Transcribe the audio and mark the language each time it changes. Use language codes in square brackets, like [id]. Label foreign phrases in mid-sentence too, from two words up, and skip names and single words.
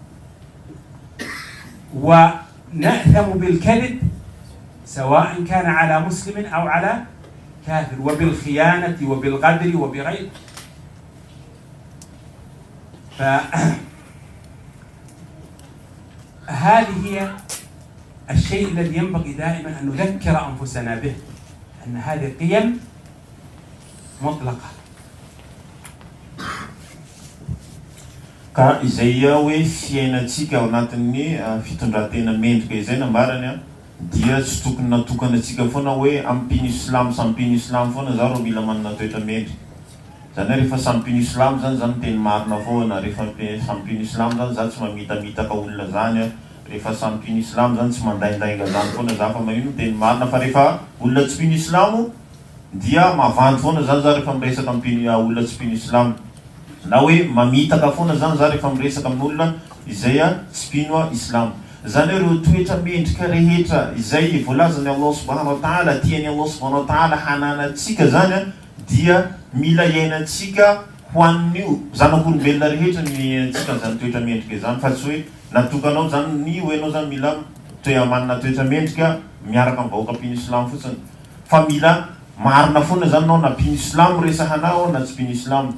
[ar] ونأثم بالكذب سواء كان على مسلم أو على كافر، وبالخيانة وبالغدر وبغيره. فهذه هي الشيء الذي ينبغي دائما أن نذكر أنفسنا به، أن هذه قيم مطلقة. [mg] Ka izay hoe fiainantsika ao anatin'ny fitondran-tena mendrika izay nambarany a, dia tsy tokony natokana antsika foana hoe ampino Islamo samy mpino Islamo foana zao reo mila manana toetra mendrika. Zany hoe rehefa samy mpino Islamo zany zany teny marina foana, rehefa samy mpino Islamo zany za tsy mamitamitaka olona zany a, rehefa samy mpino Islamo zany tsy mandaindainga zany foana za fa manino teny marina. Fa rehefa olona tsy mpino Islamo dia mavandy foana zany za rehefa miresaka olona tsy mpino Islamo, na hoe mamitaka foana zany za rehefa miresaka amin'olona izay tsy mpino Islamo. Zany hoe reo toetra mendrika rehetra izay voalazany [ar] الله سبحانه وتعالى, [mg] tiany [ar] الله سبحانه وتعالى [mg] hananantsika zany dia mila iainantsika ho an'io zanak'olombelona rehetra ny iainantsika zany toetra mendrika zany, fa tsy hoe natokanao zany ny hoe anao zany mila manana toetra mendrika miaraka amin'ny vahoaka mpino Islamo fotsiny, fa mila marina foana zany anao na mpino Islamo resahanao na tsy mpino Islamo.